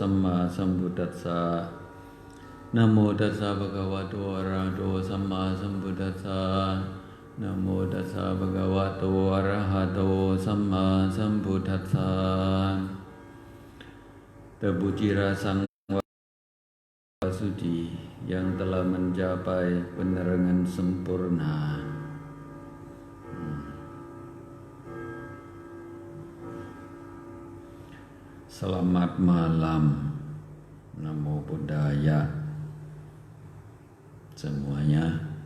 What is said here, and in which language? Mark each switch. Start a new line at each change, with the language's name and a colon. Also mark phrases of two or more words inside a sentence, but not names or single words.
Pali: มมาสัมพุทธัสสะนะโมตัสสะภะคะวะโตอะระหะโตสัมมาสัมพุทธัสสะนะโมตัสสะภะคะวะโตอะระหะโตสัมมาสัมพุทธัสสะ
Indonesian: Terpujilah Sang Suci yang telah mencapai penerangan sempurna. Selamat malam,
Pali: Namo Buddhaya
Indonesian: semuanya.